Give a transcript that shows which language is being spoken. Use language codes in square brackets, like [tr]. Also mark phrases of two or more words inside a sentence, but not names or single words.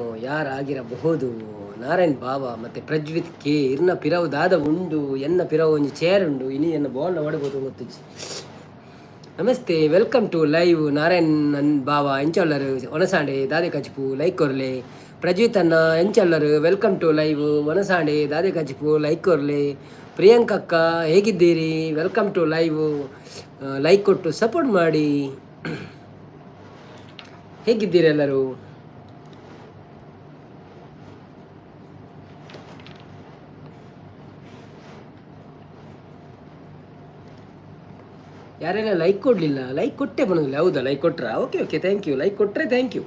[tcy] ಯಾರಾಗಿರಬಹುದು? ನಾರಾಯಣ್ ಬಾಬಾ ಮತ್ತು ಪ್ರಜ್ವಿತ್ ಕೆ ಇರ್ನ ಪಿರವು ದಾದ ಉಂಡು ಎನ್ನ ಪಿರವು ಒಂಜಿ ಚೇರ್ ಉಂಡು ಇನಿ ಎನ್ನ ಬಾಲ್ನ ಒಡಬೋದು ಗೊತ್ತು. [en] ನಮಸ್ತೆ, welcome to live. [tcy] ನಾರಾಯಣ್ ಬಾಬಾ ಎಂಚಲ್ಲರು ಒನಸಾಂಡೆ ದಾದೆ ಕಚಿಪು ಲೈಕ್ ಕೊರ್ಲೆ. ಪ್ರಜ್ವಿತ್ ಅನ್ನ ಎಂಚಲ್ಲರು [en] welcome to live. [tcy] ಒನಸಾಂಡೆ ದಾದೆ ಕಚಿಪು ಲೈಕ್ ಕೊರ್ಲೆ. [kn] ಪ್ರಿಯಾಂಕಕ್ಕ ಹೇಗಿದ್ದೀರಿ? [en] welcome to live. [kn] ಲೈಕ್ ಕೊಟ್ಟು ಸಪೋರ್ಟ್ ಮಾಡಿ. ಹೇಗಿದ್ದೀರಿ ಎಲ್ಲರೂ? ಯಾರೆಲ್ಲ ಲೈಕ್ ಕೊಡಲಿಲ್ಲ? ಲೈಕ್ ಕೊಟ್ಟೆ ಬನ್ನೋದಿಲ್ಲ. ಹೌದಾ, ಲೈಕ್ ಕೊಟ್ರಾ? [en] okay okay, thank you. [kn] ಲೈಕ್ ಕೊಟ್ಟರೆ [en] thank you.